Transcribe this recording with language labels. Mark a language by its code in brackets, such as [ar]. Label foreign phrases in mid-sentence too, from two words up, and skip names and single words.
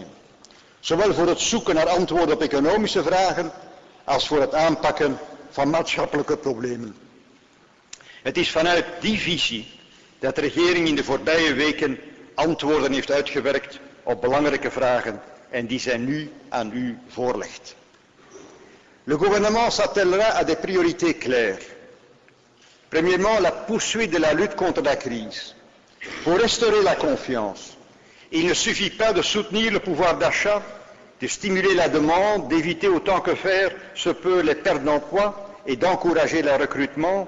[nl] Zowel voor het zoeken naar antwoorden op economische vragen, als voor het aanpakken van maatschappelijke problemen. Het is vanuit die visie dat de regering in de voorbije weken antwoorden heeft uitgewerkt op belangrijke vragen en die zij nu aan u voorlegt. [fr] Le gouvernement s'attellera à des priorités claires. Premièrement, la poursuite de la lutte contre la crise. Pour restaurer la confiance, il ne suffit pas de soutenir le pouvoir d'achat, de stimuler la demande, d'éviter autant que faire se peut les pertes d'emploi et d'encourager le recrutement.